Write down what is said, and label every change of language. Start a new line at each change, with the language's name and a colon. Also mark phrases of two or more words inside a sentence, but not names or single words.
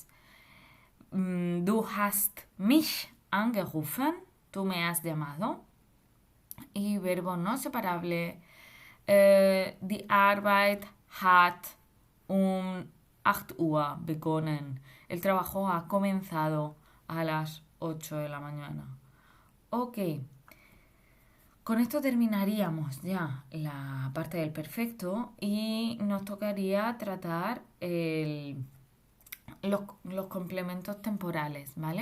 German: Du hast mich angerufen.
Spanish: Tú me has llamado. Y verbo no separable.
German: Die Arbeit hat 8 Uhr begonnen.
Spanish: El trabajo ha comenzado a las 8 de la mañana. Ok. Con esto terminaríamos ya la parte del perfecto y nos tocaría tratar los complementos temporales, ¿vale?